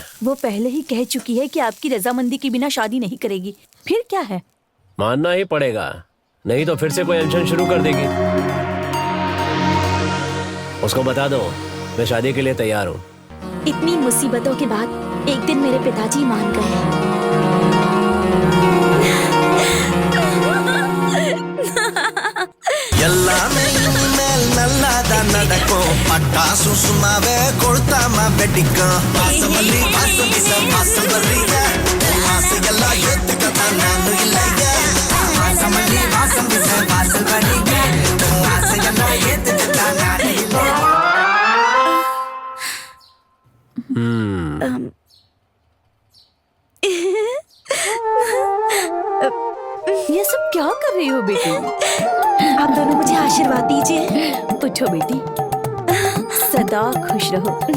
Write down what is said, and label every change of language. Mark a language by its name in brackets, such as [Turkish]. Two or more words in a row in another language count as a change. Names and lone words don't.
[Hindi] वो पहले ही कह चुकी है कि आपकी रजामंदी के बिना शादी नहीं करेगी। फिर क्या है? मानना ही पड़ेगा, नहीं तो फिर से कोई अनशन शुरू कर देगी। उसको बता दो मैं शादी के लिए तैयार हूँ। इतनी मुसीबतों के बाद एक दिन मेरे पिताजी मान गए। [Tamil] எல்லாமே இனிமேல் நல்லாதான் நடக்கும். பட்டாசு சும்மாவே கொளுத்தாம வெடிக்கும். வாசமல்லி வாசம் வீச வாசம் வர்றீங்க. ஆசையெல்லாம் ஏத்துக்கத்தான் நானும் இல்லைங்க. வாசமல்லி வாசம் வீச வாசல் வர்றீங்க. ஆசையெல்லாம் ஏத்துக்கத்தான் நானும் இல்லைங்க. [Hindi] ये सब क्या कर रही हो बेटी? आप दोनों मुझे आशीर्वाद दीजिए। उठो बेटी, सदा खुश रहो।